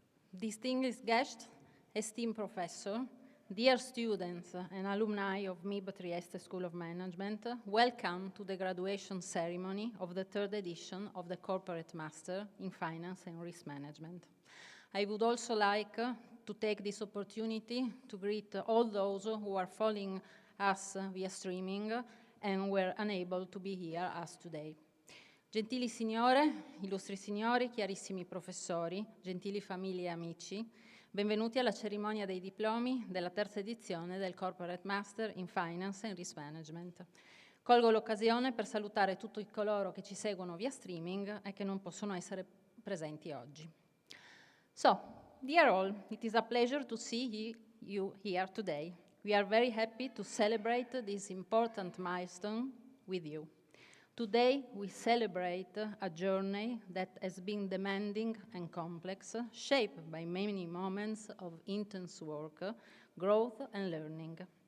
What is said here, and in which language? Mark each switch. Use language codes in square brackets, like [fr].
[en] Distinguished guests, esteemed professor, dear students and alumni of MIB Trieste School of Management, welcome to the graduation ceremony of the third edition of the Corporate Master in Finance and Risk Management. I would also like to take this opportunity to greet all those who are following us via streaming and were unable to be here as today. [it] Gentili signore, illustri signori, chiarissimi professori, gentili famiglie e amici, benvenuti alla cerimonia dei diplomi della terza edizione del Corporate Master in Finance and Risk Management. Colgo l'occasione per salutare tutti coloro che ci seguono via streaming e che non possono essere presenti oggi. [en] So, dear all, it is a pleasure to see you here today. We are very happy to celebrate this important milestone with you. Today, we celebrate a journey that has been demanding and complex, shaped by many moments of intense work, growth, and learning.